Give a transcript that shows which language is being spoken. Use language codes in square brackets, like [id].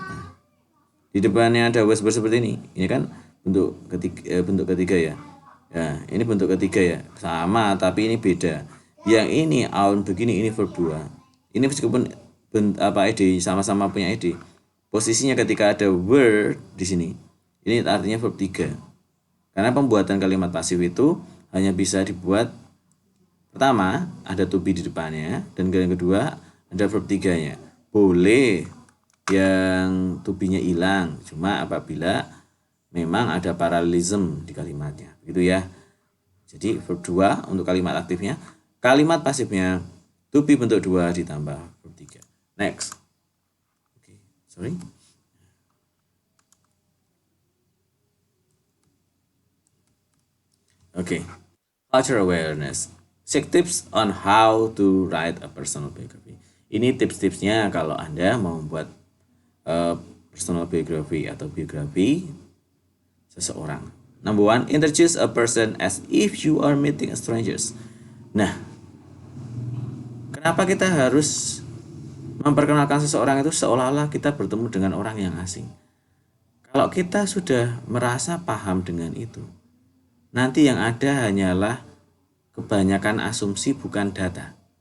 [id] Nah, di depannya ada was were seperti ini. Ini kan bentuk ketiga ya. Ya, ini bentuk ketiga ya. Sama tapi ini beda. Yang ini own begini, ini verb 2. Ini meskipun ed sama-sama punya ed. Posisinya ketika ada were di sini. Ini artinya verb 3. Karena pembuatan kalimat pasif itu hanya bisa dibuat pertama ada to be di depannya dan yang kedua ada verb 3-nya. Boleh yang to be-nya hilang, cuma apabila memang ada paralelism di kalimatnya. Begitu ya. Jadi verb 2 untuk kalimat aktifnya, kalimat pasifnya to be bentuk 2 ditambah verb 3. Next. Oke, sorry. [en] Okay, cultural awareness. 6 tips on how to write a personal biography. [id] Ini tips-tipsnya kalau Anda mau membuat personal biography atau biografi seseorang. [en] Number 1, introduce a person as if you are meeting strangers. [id] Nah, kenapa kita harus memperkenalkan seseorang itu seolah-olah kita bertemu dengan orang yang asing? Kalau kita sudah merasa paham dengan itu, nanti yang ada hanyalah kebanyakan asumsi bukan data.